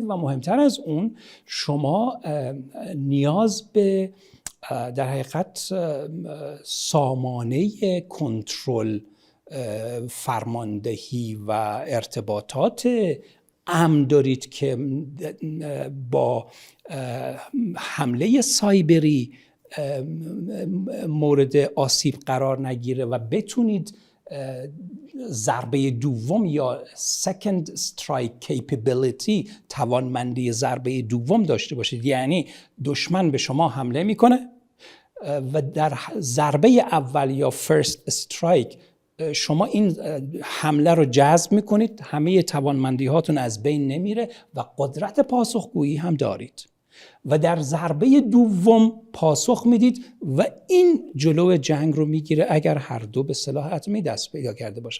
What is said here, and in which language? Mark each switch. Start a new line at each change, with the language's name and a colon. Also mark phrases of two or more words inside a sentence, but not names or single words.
Persian: و مهمتر از اون، شما نیاز به در حقیقت سامانه کنترل، فرماندهی و ارتباطات امن دارید که با حمله سایبری مورد آسیب قرار نگیره و بتونید ضربه دوم یا
English: second strike capability،
Persian: توانمندی ضربه دوم داشته باشید. یعنی دشمن به شما حمله میکنه و در ضربه اول یا
English: first strike
Persian: شما این حمله رو جذب میکنید، همه توانمندی هاتون از بین نمیره و قدرت پاسخگویی هم دارید و در ضربه دوم پاسخ میدید و این جلو جنگ رو میگیره اگر هر دو به سلاح اتمی دست پیدا کرده باشن.